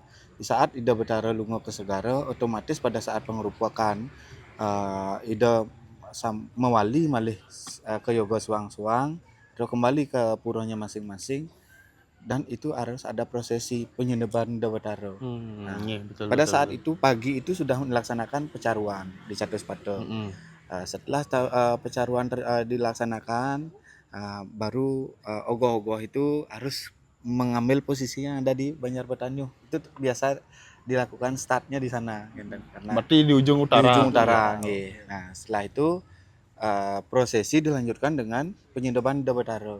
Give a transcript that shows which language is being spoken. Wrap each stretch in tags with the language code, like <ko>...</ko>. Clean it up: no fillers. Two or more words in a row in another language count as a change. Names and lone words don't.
<id>Di saat Ida Betara lungo ke Segara, otomatis pada saat pengerupakan</id> <ban>Ida mewali malih</ban> <id>ke Yoga Suang-Suang, terus kembali ke puranya masing-masing, dan itu harus ada prosesi penyeneban Ida Betara. Pada saat itu pagi itu sudah melaksanakan pecaruan di Catus Pato. Setelah pecaruan dilaksanakan, baru ogoh-ogoh itu harus mengambil posisi yang ada di Banjar Betanyu. Itu biasa dilakukan startnya di sana. Karena berarti di ujung utara. Di ujung utara. Nah, setelah itu prosesi dilanjutkan dengan penyedoban Ida Betara.</id>